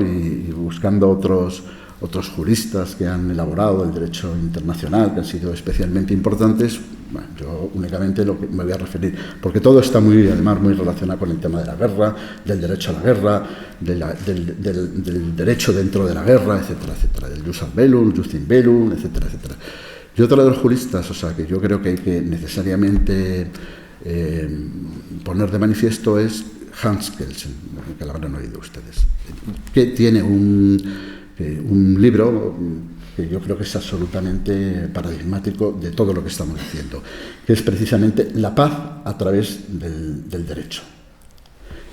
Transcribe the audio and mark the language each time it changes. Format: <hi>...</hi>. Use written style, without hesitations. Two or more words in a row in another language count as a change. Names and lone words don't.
<es>y buscando otros juristas que han elaborado el derecho internacional, que han sido especialmente importantes. Bueno, yo únicamente lo que me voy a referir, porque todo está además muy relacionado con el tema de la guerra, del derecho a la guerra, del derecho dentro de la guerra, etcétera, etcétera, del</es> <la>jus ad bellum, jus in bellum,</la> <es>etcétera, etcétera. Y otro de los juristas, o sea, que yo creo que hay que necesariamente poner de manifiesto es Hans Kelsen, que lo habrán oído ustedes, que tiene un libro que yo creo que es absolutamente paradigmático de todo lo que estamos diciendo, que es precisamente la paz a través del derecho.</es>